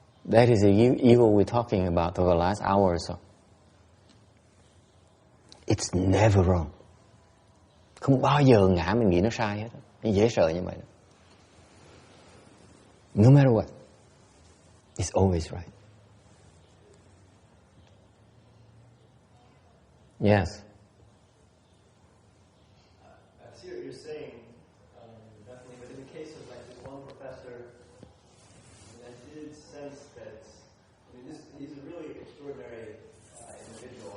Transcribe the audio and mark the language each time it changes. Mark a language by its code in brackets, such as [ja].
[en] That is the evil we're talking about for the last hour or so. It's never wrong. [vi] Không bao giờ ngã mình nghĩ nó sai hết. Nó dễ sợ như vậy. [en] No matter what, it's always right. Yes. I see what you're saying, definitely. But in the case of like this one professor, I did sense that, he's a really extraordinary individual.